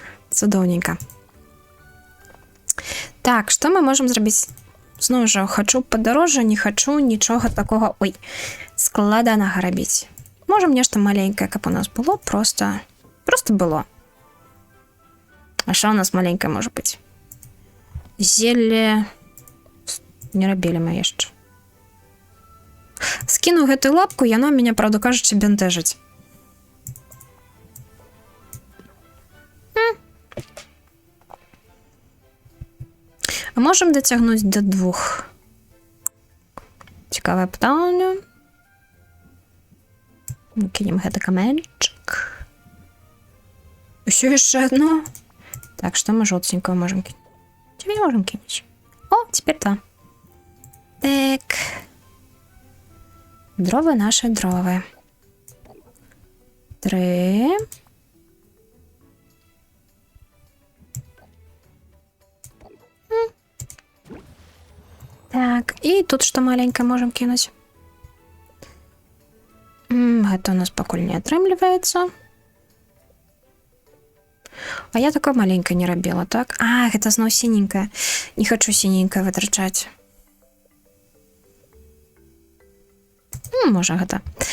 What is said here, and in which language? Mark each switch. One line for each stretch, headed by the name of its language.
Belarusian: Цудоўненька. Так, што мы можам зрабіць? Зноў жа, хачу падарожжа, не хачу нічога такога, ой, складанага рабіць. Можам нешта маленькае, каб у нас было, просто было. А що у нас маленькое можа быць? Зелле... Не рабілі мы яшчэ. Скіну гэтую лапку, яна мяне, правда кажучы, бянтэжыць. А можам дацягнуць да 2? Цікавае пытанне. Кінем гэты каменчык. Усё яшчэ одно.
Russian: Так, что мы жёлтенького можем кинуть? Тебе можем кинуть. О, теперь 2. Так. Дровы наши дровы. 3. Так, и тут что маленькое можем кинуть? Это у нас
Belarusian: пакуль не атрымліваецца. А я такое маленькое не рабіла, так? А, гэта зноў сіненькае. Не хачу сіненькае вытрачаць. Можа гэта.